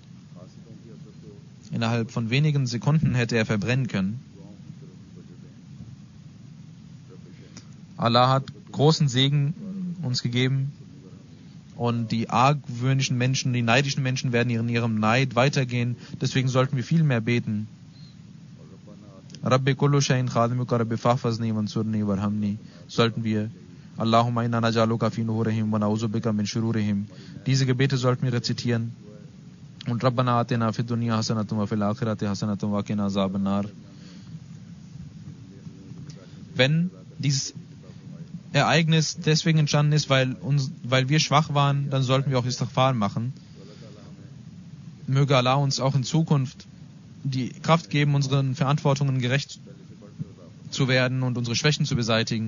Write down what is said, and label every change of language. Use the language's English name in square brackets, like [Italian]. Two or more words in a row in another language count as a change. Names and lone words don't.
[German] Innerhalb von wenigen Sekunden hätte er verbrennen können. Allah hat großen Segen uns gegeben. Und die argwöhnischen Menschen, die neidischen Menschen werden in ihrem Neid weitergehen. Deswegen sollten wir viel mehr beten. [Arabic] رب كل شيء خادمك رب فاحفظني وانصرني وارحمني. [German] Sollten wir [Arabic] اللهم إنا نجعلك في نحورهم ونعوذ بك من شرورهم. [German] Diese Gebete sollten wir rezitieren. [Arabic] Und ربنا آتنا في الدنيا حسنة وفي الآخرة حسنة وقنا عذاب النار. [German] Wenn dieses Ereignis deswegen entstanden ist, weil wir schwach waren, dann sollten wir auch Istighfar machen. Möge Allah uns auch in Zukunft die Kraft geben, unseren Verantwortungen gerecht zu werden und unsere Schwächen zu beseitigen.